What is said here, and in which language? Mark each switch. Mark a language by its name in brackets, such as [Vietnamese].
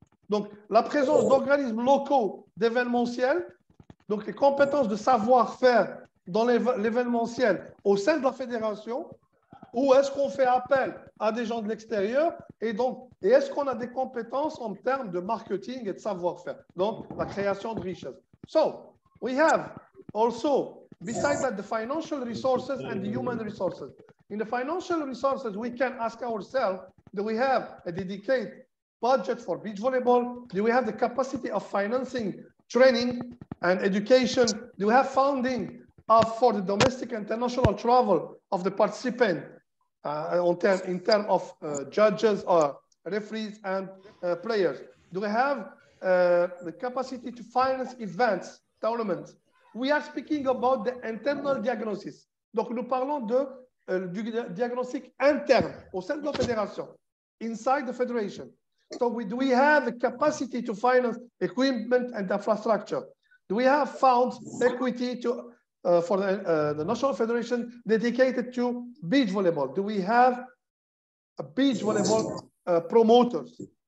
[French] Donc la présence d'organismes locaux d'événementiel, donc les compétences de savoir-faire dans l'événementiel au sein de la fédération, ou est-ce qu'on fait appel à des gens de l'extérieur et est-ce qu'on a des compétences en termes de marketing et de savoir-faire, donc la création de richesse. [English] So, we have also, besides that, the financial resources and the human resources. In the financial resources, we can ask ourselves, do we have a dedicated budget for beach volleyball? Do we have the capacity of financing training and education? Do we have funding for the domestic and international travel of the participant in terms of judges or referees and players? Do we have the capacity to finance events, tournaments? We are speaking about the internal diagnosis. [French] Donc, nous parlons du diagnostic interne au sein de la fédération, [English] inside the federation. So do we have the capacity to finance equipment and infrastructure? Do we have funds, equity for the National Federation dedicated to beach volleyball? Do we have a beach volleyball promoters?